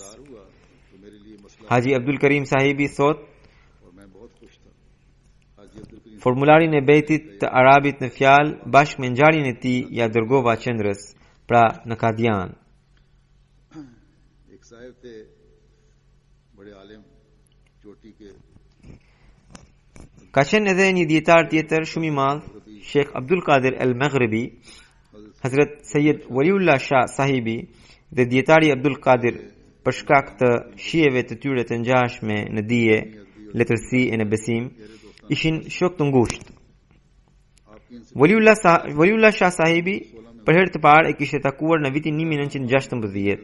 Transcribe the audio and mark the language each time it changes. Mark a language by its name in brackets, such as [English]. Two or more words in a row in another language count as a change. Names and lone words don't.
[Albanian] Haji Abdul Karim sahibi thot, formularin e bejtit të arabit në fjalë bashkë me ngjarjen e tij ja dërgova qendrës, pra në Kadian. Ka qenë edhe një dietar tjetër shumë i madh, Sheikh Abdul Qadir al-Maghribi, Hazrat Sayyid Waliullah Shah sahibi dhe dietari Abdul Qadir, për shkak të shijeve të tyre të ngjashme në dije, letërsi e në besim, ishin shok të ngushtë. Waliullah Shah sahibi për herë të parë e kishte takuar në vitin 1916.